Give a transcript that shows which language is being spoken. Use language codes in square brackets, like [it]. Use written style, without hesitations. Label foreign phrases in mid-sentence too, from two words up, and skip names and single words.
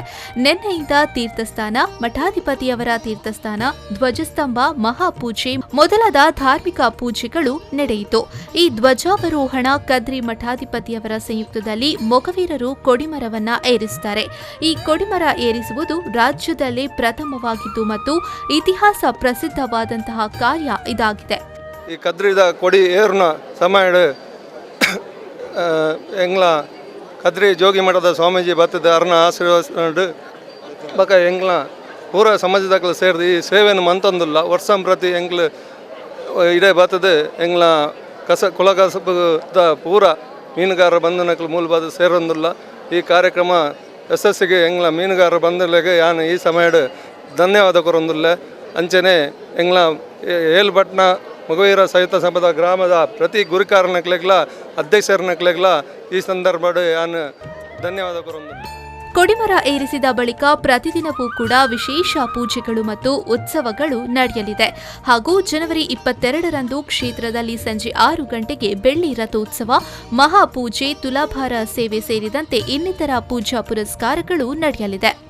[kn] ನಿನ್ನೆಯಿಂದ ತೀರ್ಥಸ್ಥಾನ, ಮಠಾಧಿಪತಿಯವರ ತೀರ್ಥಸ್ಥಾನ, ಧ್ವಜಸ್ತಂಭ, ಮಹಾಪೂಜೆ ಮೊದಲಾದ ಧಾರ್ಮಿಕ ಪೂಜೆಗಳು ನಡೆಯಿತು. ಈ ಧ್ವಜಾವರೋಹಣ ಕದ್ರಿ ಮಠಾಧಿಪತಿಯವರ ಸಂಯುಕ್ತದಲ್ಲಿ ಮೊಗವೀರರು ಕೊಡಿಮರವನ್ನ ಏರಿಸುತ್ತಾರೆ. ಈ ಕೊಡಿಮರ ಏರಿಸುವುದು ರಾಜ್ಯದಲ್ಲೇ ಪ್ರಥಮವಾಗಿದ್ದು ಮತ್ತು ಇತಿಹಾಸ ಪ್ರಸಿದ್ಧವಾದಂತಹ ಕಾರ್ಯ ಇದಾಗಿದೆ. [tcy] ಈ ಕದ್ರಿದ ಕೊಡಿ ಏರ್ನ ಸಮಯ ಎಂಗ್ಲ ಕದ್ರಿ ಜೋಗಿ ಮಠದ ಸ್ವಾಮೀಜಿ ಬರ್ತದೆ ಅರ್ನ ಆಶೀರ್ವಾದ ಬಕ ಎಂಗ್ಲ ಪೂರ ಸಮಾಜದಾಗಲು ಸೇರಿದು ಈ ಸೇವೆಯನ್ನು ಮಂತಂದಿಲ್ಲ. ವರ್ಷಂ ಪ್ರತಿ ಎಂಗ್ಲ ಇಡೇ ಬರ್ತದೆ ಎಂಗ್ಲ ಕುಲಕಸಬದ ಪೂರ ಮೀನುಗಾರರ ಬಂಧನಕ್ಕೆ ಮೂಲವಾದ ಸೇರೊಂದಿಲ್ಲ. ಈ ಕಾರ್ಯಕ್ರಮ ಯಶಸ್ಸಿಗೆ ಎಂಗ್ಲ ಮೀನುಗಾರರ ಬಂಧನಕ್ಕೆ ಯಾನು ಈ ಸಮಯ ಧನ್ಯವಾದ ಕೊರೊಂದಿಲ್ಲ. ಅಂಚನೆ ಎಂಗ್ಲ ಏಲ್ಪಟ್ನ ಮೊಗವೀರ ಸಹಿತ ಸಭಾದ ಗ್ರಾಮದ ಪ್ರತಿ ಗುರಿಕಾರನಕ್ಲೆಗ್ಲ ಅಧ್ಯಕ್ಷರನಕ್ಲೆಗ್ಲ ಈ ಸಂದರ್ಭ ನಾನು ಧನ್ಯವಾದ ಕೊರೊಂದಿಲ್ಲ. [kn] ಕೊಡಿಮರ ಏರಿಸಿದ ಬಳಿಕ ಪ್ರತಿದಿನವೂ ಕೂಡ ವಿಶೇಷ ಪೂಜೆಗಳು ಮತ್ತು ಉತ್ಸವಗಳು ನಡೆಯಲಿದೆ. ಹಾಗೂ ಜನವರಿ 22ರಂದು ಕ್ಷೇತ್ರದಲ್ಲಿ ಸಂಜೆ 6 ಗಂಟೆಗೆ ಬೆಳ್ಳಿ ರಥೋತ್ಸವ, ಮಹಾಪೂಜೆ, ತುಲಾಭಾರ ಸೇವೆ ಸೇರಿದಂತೆ ಇನ್ನಿತರ ಪೂಜಾ ಪುರಸ್ಕಾರಗಳು ನಡೆಯಲಿದೆ.